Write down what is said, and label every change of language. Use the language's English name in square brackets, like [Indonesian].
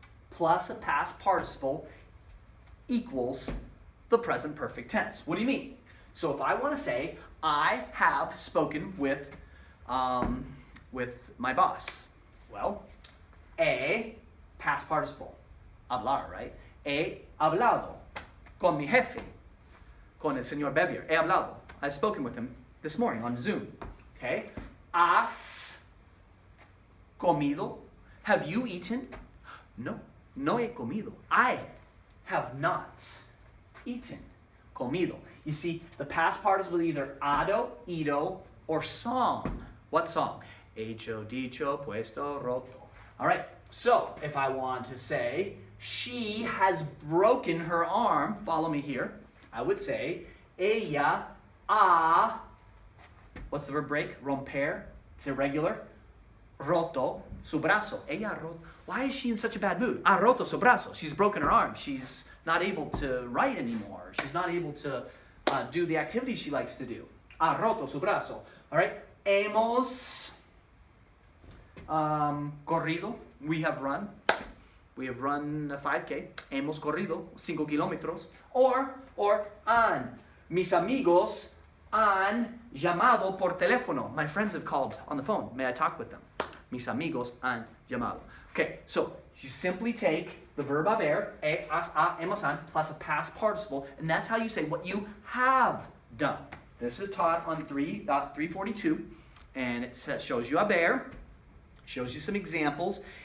[English] Plus a past participle equals the present perfect tense. What do you mean? So if I want to say, I have spoken with my boss. Well, past participle, hablar, right? [Spanish] He hablado con mi jefe, con el señor Bevier. He hablado. [English] I've spoken with him this morning on Zoom. Okay? [Spanish] Has comido? [English] Have you eaten? [Spanish] No he comido. [English] I have not eaten. [Spanish] Comido. [English] You see, the past participle is either ado, ido, or song. What song? [Spanish] Hecho, dicho, puesto, roto. [English] All right, so if I want to say, she has broken her arm, follow me here, I would say, [Spanish] ella ha, [English] what's the verb break? [Spanish] Romper, [English] it's irregular. [Spanish] Roto su brazo. Ella roto. [English] Why is she in such a bad mood? [Spanish] Ha roto su brazo. [English] She's broken her arm. She's not able to write anymore. She's not able to do the activities she likes to do. [Spanish] Ha roto su brazo. [English] All right. [Spanish] Hemos corrido. [English] We have run. We have run a 5K. [Spanish] Hemos corrido 5 kilómetros. Or han. Mis amigos han llamado por teléfono. [English] My friends have called on the phone. May I talk with them? [Spanish] Mis amigos han llamado. [English] Okay, so you simply take the verb haber, hemos, han, plus a past participle, and that's how you say what you have done. This is taught on 3.342, and it shows you haber, shows you some examples.